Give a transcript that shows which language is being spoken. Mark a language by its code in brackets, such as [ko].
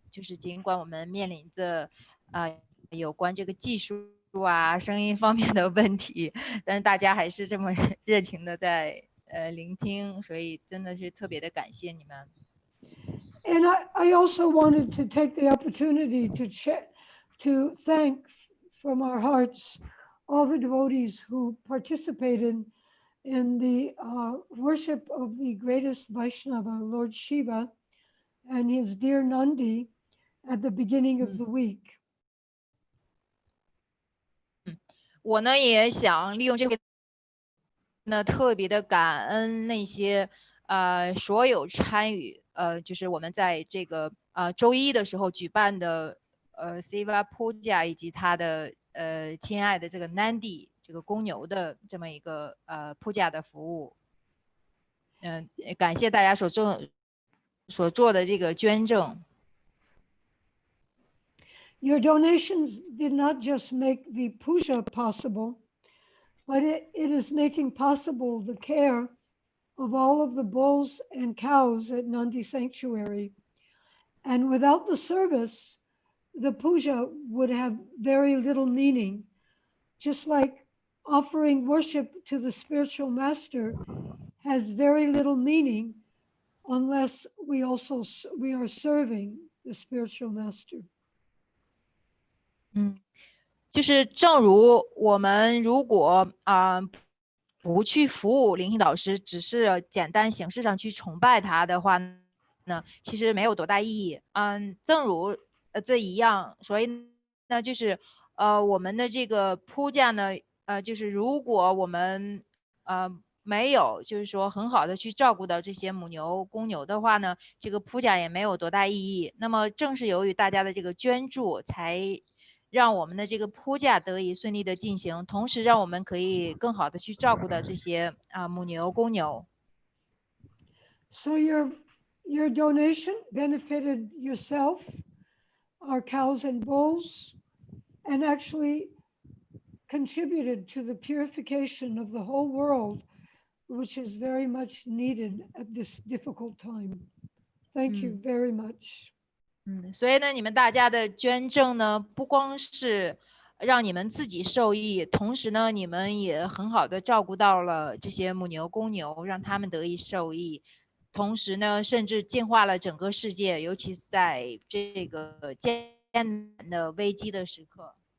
[zh] 就是尽管我们面临着有关这个技术声音方面的问题，但是大家还是这么热情的在聆听，所以真的是特别的感谢你们。 [en] And I also wanted to take the opportunity to thank from our hearts all the devotees who participated in the worship of the greatest Vaishnava, Lord Shiva, and his dear Nandi at the beginning of the week. [zh] 我呢也想利用这个呢特别的感恩那些所有参与就是我们在这个周一的时候举办的Siva Puja 以及他的亲爱的这个 Nandi 这个公牛的这么一个Puja 的服务。感谢大家所做的这个捐赠。 [en] Your donations did not just make the puja possible, but it is making possible the care of all of the bulls and cows at Nandi Sanctuary. And without the service, the puja would have very little meaning. Just like offering worship to the spiritual master has very little meaning unless we are serving the spiritual master. [zh] 就是正如我们如果不去服务灵性导师，只是简单形式上去崇拜他的话呢，其实没有多大意义。正如这一样，所以呢，就是我们的这个铺架呢，就是如果我们没有就是说很好的去照顾到这些母牛公牛的话呢，这个铺架也没有多大意义。那么正是由于大家的这个捐助，才让我们的这个铺架得以顺利的进行，同时让我们可以更好的去照顾到这些母牛公牛。 [en] So your donation benefited yourself, our cows and bulls, and actually contributed to the purification of the whole world, which is very much needed at this difficult time. Thank you very much. [zh] 所以呢，你们大家的捐赠呢，不光是让你们自己受益，同时呢，你们也很好的照顾到了这些母牛公牛，让他们得以受益。同时呢，甚至净化了整个世界，尤其是在这个艰难的危机的时刻。